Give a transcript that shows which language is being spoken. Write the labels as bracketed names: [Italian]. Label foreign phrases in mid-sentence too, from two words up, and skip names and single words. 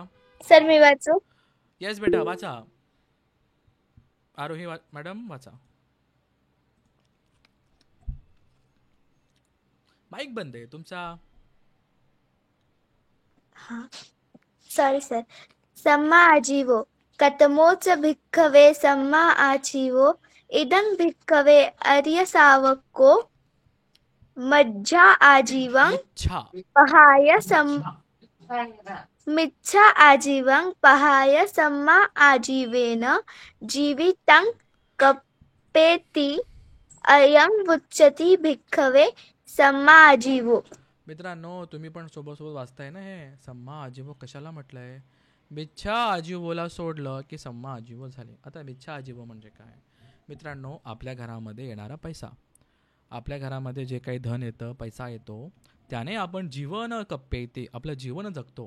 [Marathi] सर मी वाचू? येस बेटा, वाचा. आरोही मॅडम वाचा. माईक बंद आहे तुमचा. [English] sorry sir. [Pali] सम्मा आजीवो कतमोच भिक्खवे सम्मा आजीवो इदं भिक्खवे आर्य सावको मज्जा आजीवं पहाय मिच्छा आजीवं पहाय सम्मा आजीवेन जीवितं कप्पेति अयं उच्यते भिक्खवे सम्मा आजीवो. [Marathi] मित्रांनो तुम्ही पण सोबत वाचताय ना हे. [Pali] सम्मा आजीवो [Marathi] कशाला म्हटलंय? [Pali] मिच्छा आजीवोला [Marathi] सोडलं की [Pali] सम्मा आजीवो [Marathi] झाले. आता [Pali] मिच्छा आजीवो [Marathi] म्हणजे काय मित्रांनो? आपल्या घरामध्ये येणारा पैसा, आपल्या घरामध्ये जे काही धन येतं, पैसा येतो, त्याने आपण जीवन कप्पे ते आपलं जीवन जगतो.